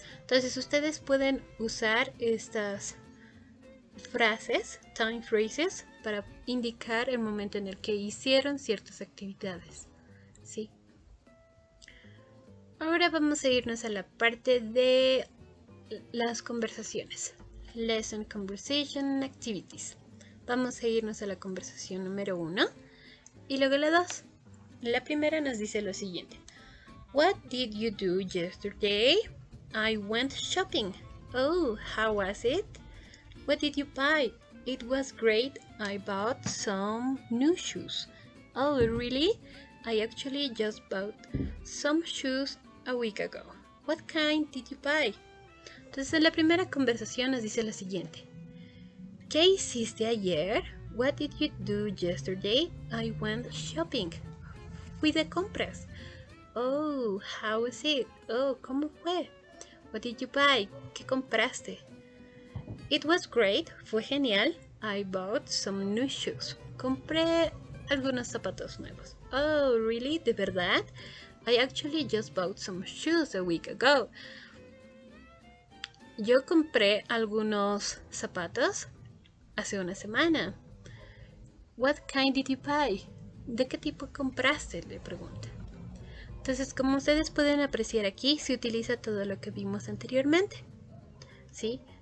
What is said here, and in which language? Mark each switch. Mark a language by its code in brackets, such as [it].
[es] Entonces ustedes pueden usar estas frases, time phrases, para indicar el momento en el que hicieron ciertas actividades, ¿sí? Ahora vamos a irnos a la parte de las conversaciones. [en] Lesson Conversation Activities. [es] Vamos a irnos a la conversación número 1 y luego la 2. La primera nos dice lo siguiente. [en] What did you do yesterday? I went shopping. Oh, how was it? What did you buy? It was great. I bought some new shoes. Oh, really? I actually just bought some shoes a week ago. What kind did you buy? [es] Entonces en la primera conversación nos dice lo siguiente. ¿Qué hiciste ayer? [en] What did you do yesterday? I went shopping. [es] Fui de compras. [en] Oh, how was it? [es] Oh, ¿cómo fue? [en] What did you buy? [es] ¿Qué compraste? [en] It was great. [es] Fue genial. [en] I bought some new shoes. [es] Compré algunos zapatos nuevos. [en] Oh, really? [es] ¿De verdad? [en] I actually just bought some shoes a week ago. [es] Yo compré algunos zapatos hace una semana. [en] What kind did you buy? [es] ¿De qué tipo compraste? Le pregunta. Entonces, como ustedes pueden apreciar aquí, se utiliza todo lo que vimos anteriormente, ¿sí?